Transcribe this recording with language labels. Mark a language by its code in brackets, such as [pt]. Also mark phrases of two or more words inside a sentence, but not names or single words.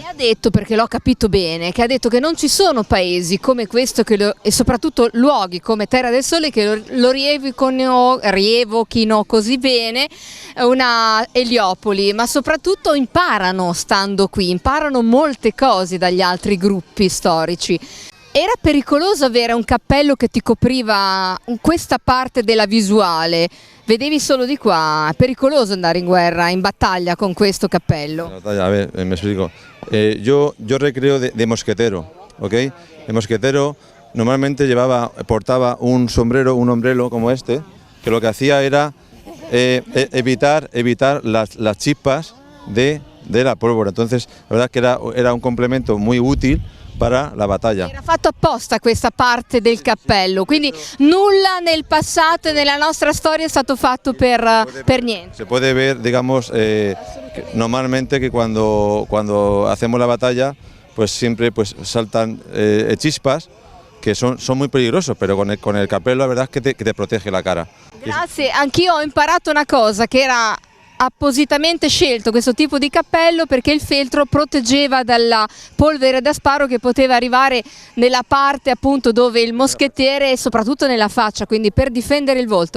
[it] E ha detto, perché l'ho capito bene, che ha detto che non ci sono paesi come questo e soprattutto luoghi come Terra del Sole che lo rievochino così bene una Eliopoli, ma soprattutto imparano stando qui, imparano molte cose dagli altri gruppi storici. Era pericoloso avere un cappello che ti copriva questa parte della visuale? Vedevi solo di qua, è pericoloso andare in guerra, in battaglia con questo cappello? [es] A ver, me explico. Yo recreo de mosquetero, ¿ok? El mosquetero normalmente portaba un sombrero, un ombrelo como este, que lo que hacía era evitar las chispas de la pólvora. Entonces, la verdad que era un complemento muy útil para la battaglia. [it] Era fatto apposta questa parte del cappello, quindi nulla nel passato e nella nostra storia è stato fatto per niente. [es] Se puede ver, digamos, normalmente que cuando hacemos la batalla, pues siempre pues saltan chispas que son muy peligrosos, pero con el cappello la verdad es que te protege la cara. [it] Grazie, anch'io ho imparato una cosa, che era appositamente scelto questo tipo di cappello perché il feltro proteggeva dalla polvere da sparo che poteva arrivare nella parte appunto dove il moschettiere e soprattutto nella faccia, quindi per difendere il volto.